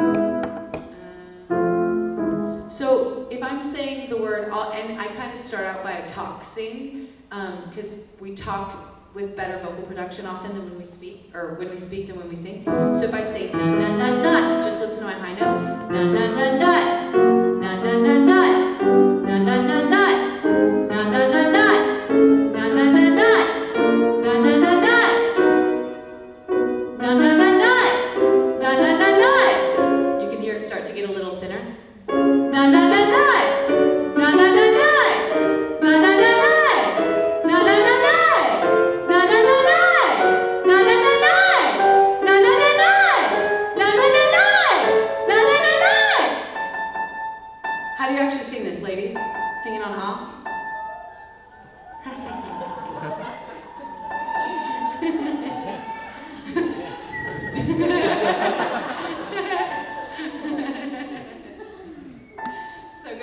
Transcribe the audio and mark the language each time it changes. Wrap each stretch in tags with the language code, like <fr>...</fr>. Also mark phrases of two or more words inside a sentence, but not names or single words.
<en>So if I'm saying the word, and I kind of start out by a talk sing, because we talk with better vocal production often than when we speak, or when we speak than when we sing. So if I say na na na nut, just listen to my high note. Na na na nut, na na na nut, na na na nut, na na na nut, na na na nut, na na na nut, na na na nut, na na na nut. You can hear it start to get a little thinner. Na na na nut, na na na nut, na na na nut, na na na nut. How do you actually sing this, ladies? Sing it on off? So good.</en>